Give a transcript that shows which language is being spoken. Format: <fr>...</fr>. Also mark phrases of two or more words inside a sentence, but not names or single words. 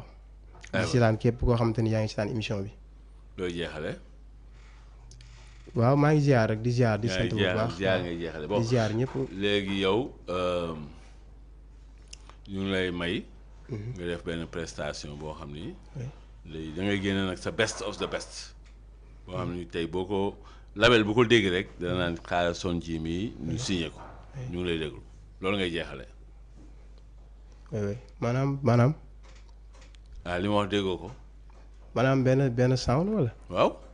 <wo>di seetaan képp koo xamante ni yaa ngi seetaan émission bi. looy jeexale. waaw maa ngi ziar rek di ziar di sant bu baax ziar ngay jeexale bon di ziar ñëpp. léegi yow ñu ngi lay may. nga def benn prestation boo xam ni. léegi da ngay génne nag sa</wo> <en>best of the best.</en> <wo>boo xam ni tey boo ko label bu ko dégg rek dana naan xaaral son ji mi ñu signé ko. ñu ngi lay déglu loolu ngay jeexale. oui maanaam. ah li ma wax déggoo ko. maanaam benn sound wala. waaw.</wo>